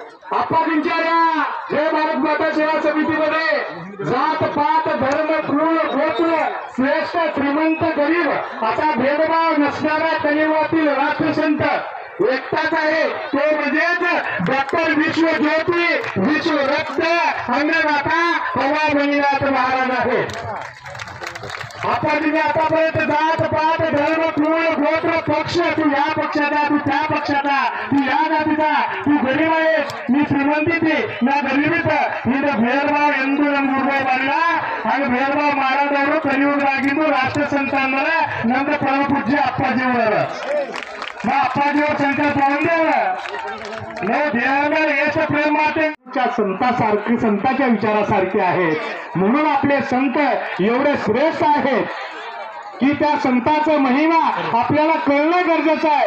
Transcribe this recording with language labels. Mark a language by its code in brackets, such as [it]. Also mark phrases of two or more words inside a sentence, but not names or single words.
[mr] आप्पाजींच्या या जय भारत माता सेवा समितीमध्ये जात पात धर्म कुळ गोत्र श्रेष्ठ श्रीमंत गरीब असा भेदभाव नसणारा कलियुगातील राष्ट्रसंत एकटाच आहे, तो म्हणजेच डॉक्टर विश्वज्योती विश्वरक्त अन्नदाता हवा बैनाथ महाराज आहे। आप्पाजीने आतापर्यंत जात पात धर्म कुळ गोत्र पक्ष, तू या पक्षाचा तू त्या पक्षाचा, तू या जातीचा, तू गरीब आहेस मी श्रीमंतीची ना गरीबीत मी भेदभाव [kn] ಎಂದೂ ನಮ್ಮ ಊರಿಗೆ ಬರಲ್ಲ ಹಾಗೆ [mr] भेदभाव [kn] ಮಾಡೋದವರು ಕಲಿಯುಗರಾಗಿದ್ದು ರಾಷ್ಟ್ರಸಂತಾನ ನಮ್ದು ಪರಮ ಪೂಜ್ಯ ಅಪ್ಪಾಜಿಯವರು [mr] अप्पाजीवर संकल्प देवाला यश प्रेम मातेच्या संतासारखी संतांच्या विचारासारखे आहेत म्हणून आपले संत एवढे श्रेष्ठ आहेत की त्या संतांचा महिमा आपल्याला कळणं गरजेचं आहे।